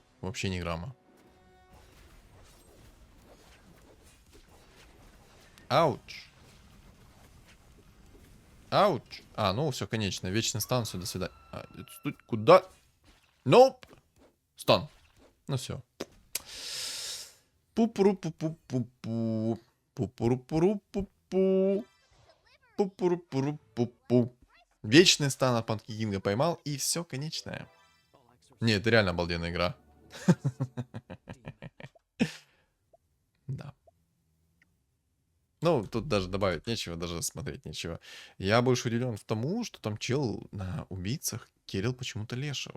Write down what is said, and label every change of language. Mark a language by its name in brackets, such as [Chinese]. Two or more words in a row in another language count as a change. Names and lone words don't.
[Russian] Вообще ни грамма. Ауч. Ауч. А, ну все, конечно. Вечный стан, все, до свидания. Куда? Ноп. Стан. Ну все. Пу-пуру-пу-пу-пу-пу. Пу-пуру-пуру-пу-пу. Пу-пуру-пуру-пу-пу. Вечный стан от Панки Кинга поймал, и все, конечное. Не, это реально обалденная игра. Да. Ну, тут даже добавить нечего, даже смотреть нечего. Я больше удивлен в тому, что там чел на убийцах кирил почему-то Лешего.